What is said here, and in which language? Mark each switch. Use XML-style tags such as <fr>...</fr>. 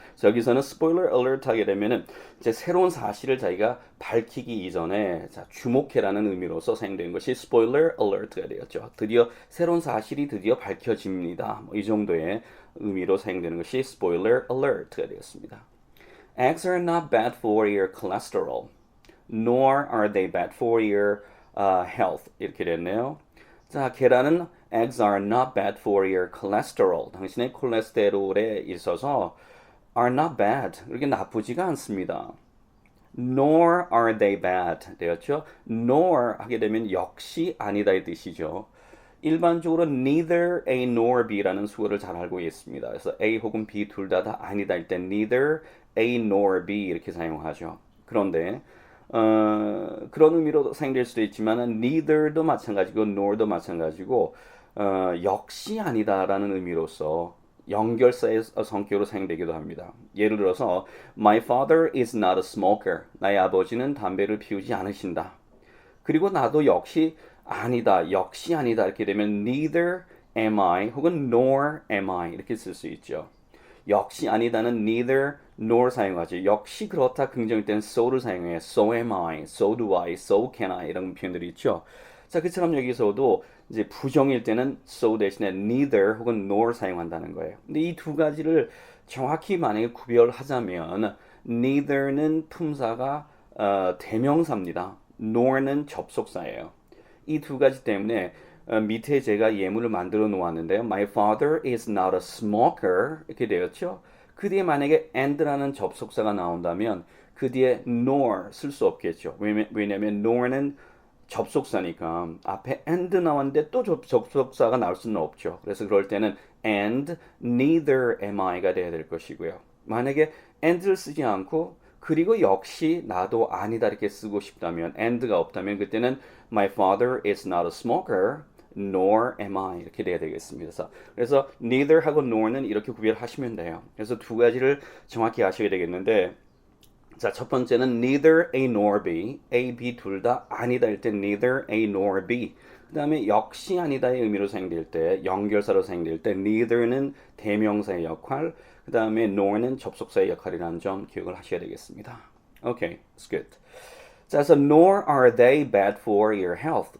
<ko>그래서 여기서는 스포일러 alert 하게 되면은 이제 새로운 사실을 자기가 밝히기 이전에 자, 주목해라는 의미로서 사용된 것이 스포일러 alert가 되었죠. 드디어 새로운 사실이 드디어 밝혀집니다. 이 정도의 의미로 사용되는 것이 spoiler alert가 되었습니다.</ko> <en>Eggs are not bad for your cholesterol, nor are they bad for your health</en> <ko>이렇게 됐네요. 자, 계란은</ko> <en>eggs are not bad for your cholesterol.</en> <ko>당신의 콜레스테롤에 있어서</ko> <en>are not bad.</en> <ko>이렇게 나쁘지가 않습니다.</ko> <en>nor are they bad</en> <ko>되었죠. nor 하게 되면 역시 아니다 이 뜻이죠. 일반적으로 neither A nor B라는 수어를 잘 알고 있습니다. 그래서 A 혹은 B 둘 다 아니다 할 때 neither A nor B 이렇게 사용하죠. 그런데 그런 의미로 사용될 수도 있지만 neither도 마찬가지고 nor도 마찬가지고 역시 아니다라는 의미로서 연결사의 성격으로 사용되기도 합니다.</ko> <en>예를 들어서 My father is not a smoker.</en> <ko>나의 아버지는 담배를 피우지 않으신다. 그리고 나도 역시 아니다, 역시 아니다 이렇게 되면</ko> <en>neither am I</en> <ko>혹은</ko> <en>nor am I</en> <ko>이렇게 쓸 수 있죠. 역시 아니다는 neither nor 사용하죠. 역시 그렇다 긍정일 때는 so를 사용해요.</ko> <en>So am I, so do I, so can I</en> <ko>이런 표현들이 있죠. 자, 그처럼 여기서도 이제 부정일 때는 so 대신에 neither 혹은 nor 사용한다는 거예요. 근데 이 두 가지를 정확히 만약에 구별하자면 neither는 품사가 대명사입니다. nor는 접속사예요. 이 두 가지 때문에 밑에 제가 예문을 만들어 놓았는데요.</ko> <en>My father is not a smoker</en> <ko>이렇게 되었죠. 그 뒤에 만약에 and라는 접속사가 나온다면 그 뒤에 nor 쓸 수 없겠죠. 왜냐하면 nor는 접속사니까 앞에 and 나왔는데 또 접속사가 나올 수는 없죠. 그래서 그럴 때는</ko> <en>and neither am I</en> <ko>가 돼야 될 것이고요. 만약에 and를 쓰지 않고 그리고 역시 나도 아니다 이렇게 쓰고 싶다면 and가 없다면 그때는</ko> <en>my father is not a smoker nor am I</en> <ko>이렇게 돼야 되겠습니다. 그래서 neither하고 nor는 이렇게 구별하시면 돼요. 그래서 두 가지를 정확히 아셔야 되겠는데 자, 첫 번째는 neither A nor B, A, B 둘 다 아니다 할 때 neither A nor B. 그 다음에 역시 아니다의 의미로 사용될 때, 연결사로 사용될 때 neither는 대명사의 역할, 그 다음에 nor는 접속사의 역할이라는 점 기억을 하셔야 되겠습니다.</ko> <en>Okay, it's good.</en> <ko>자, 그래서</ko> <en>nor are they bad for your health.</en>